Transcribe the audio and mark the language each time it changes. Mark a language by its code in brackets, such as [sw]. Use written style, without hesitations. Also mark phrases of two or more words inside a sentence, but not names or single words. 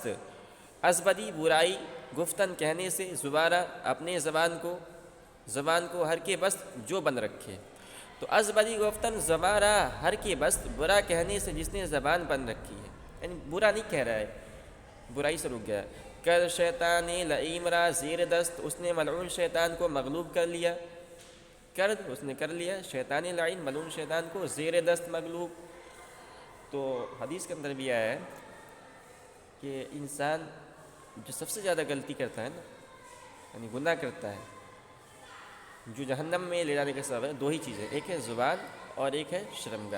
[ur] ازبدی برائی گفتن کہنے سے، زبارہ اپنے زبان کو [fa] ہر کے بست [ur] جو بند رکھے. تو [fa] ازبدی گفتن زبارہ ہر کے بست، [ur] برا کہنے سے جس نے زبان بند رکھی ہے، یعنی برا نہیں کہہ رہا ہے، برائی سے رک گیا. [fa] کر شیطان لعیم را زیر دست، [ur] اس نے ملعون شیطان کو مغلوب کر لیا. اس نے کر لیا شیطان لعین ملعون شیطان کو زیر دست مغلوب. تو حدیث کے اندر بھی آیا ہے کہ انسان جو سب سے زیادہ غلطی کرتا ہے نا، یعنی گناہ کرتا ہے، جو جہنم میں لے جانے کا سبب ہے، دو ہی چیزیں، ایک ہے زبان اور ایک ہے شرمگاہ.